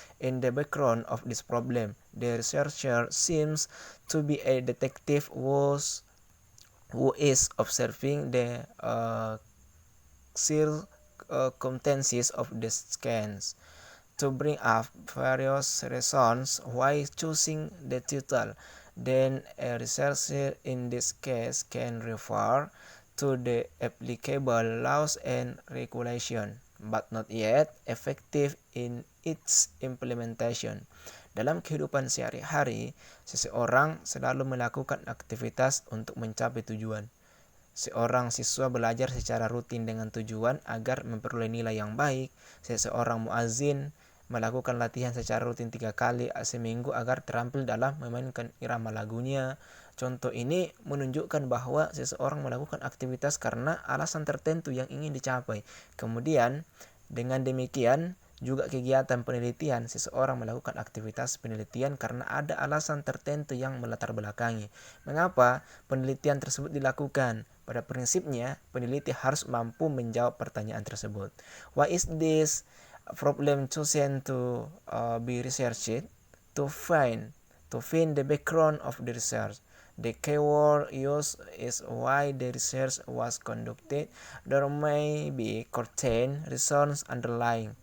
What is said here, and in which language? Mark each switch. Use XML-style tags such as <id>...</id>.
<en>In the background of this problem, the researcher seems to be a detective who is observing the circumstances of the scans to bring up various reasons why choosing the title. Then a researcher in this case can refer to the applicable laws and regulation, but not yet effective in its implementation.</en> <id>Dalam kehidupan sehari-hari, seseorang selalu melakukan aktivitas untuk mencapai tujuan. Seorang siswa belajar secara rutin dengan tujuan agar memperoleh nilai yang baik. Seseorang muazin melakukan latihan secara rutin 3 kali seminggu agar terampil dalam memainkan irama lagunya. Contoh ini menunjukkan bahwa seseorang melakukan aktivitas karena alasan tertentu yang ingin dicapai. Kemudian, dengan demikian, juga kegiatan penelitian, seseorang melakukan aktivitas penelitian karena ada alasan tertentu yang melatar belakangi. Mengapa penelitian tersebut dilakukan? Pada prinsipnya, peneliti harus mampu menjawab pertanyaan tersebut.</id> <en>Why is this problem chosen to be researched? To find the background of the research. The keyword used is why the research was conducted. There may be certain reasons underlying.</en>